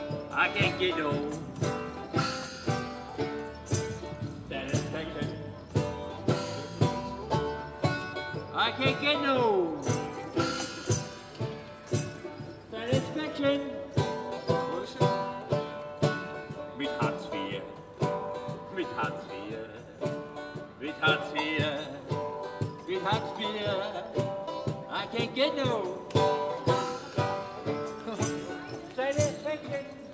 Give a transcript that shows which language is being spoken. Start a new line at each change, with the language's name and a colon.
English: I can get no satisfaction. I can get no satisfaction.
German: Mit Hartz IV, mit Hartz IV, mit Hartz IV, mit Hartz IV.
English: I can't get no satisfaction.